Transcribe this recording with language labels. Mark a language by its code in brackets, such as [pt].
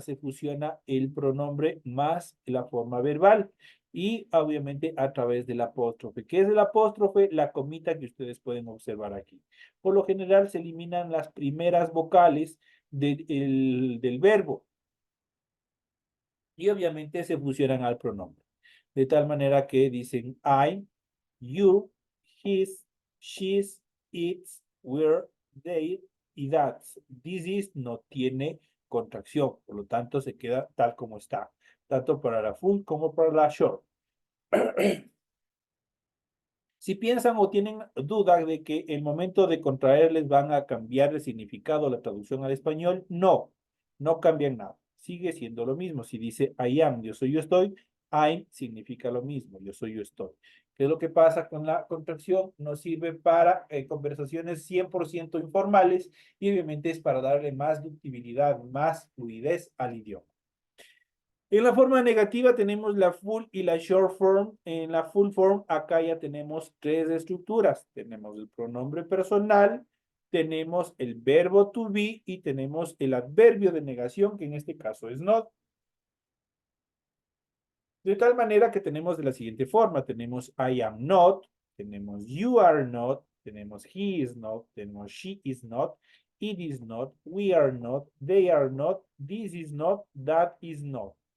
[es] Se fusiona el pronombre más la forma verbal y obviamente a través del apóstrofe. ¿Qué es el apóstrofe? La comita que ustedes pueden observar aquí. Por lo general se eliminan las primeras vocales del verbo y obviamente se fusionan al pronombre. De tal manera que dicen [en] I, you, his, she's, its, we're, they [es] y [en] that's. This is [es] no tiene contracción, por lo tanto se queda tal como está, tanto para la full como para la short. Si piensan o tienen duda de que el momento de contraerles van a cambiar el significado, la traducción al español, no, no cambian nada. Sigue siendo lo mismo. Si dice [en] I am, [es] yo soy, yo estoy, [en] I'm [es] significa lo mismo, yo soy, yo estoy. ¿Qué es lo que pasa con la contracción? Nos sirve para conversaciones 100% informales y obviamente es para darle más ductibilidad, más fluidez al idioma. En la forma negativa tenemos la full y la short form. En la full form acá ya tenemos tres estructuras. Tenemos el pronombre personal, tenemos el verbo to be y tenemos el adverbio de negación, que en este caso es not. De tal manera que tenemos de la siguiente forma. Tenemos [en] I am not, [es] tenemos [en] you are not, tenemos he is not, tenemos she is not, it is not, we are not, they are not, this is not, that is not.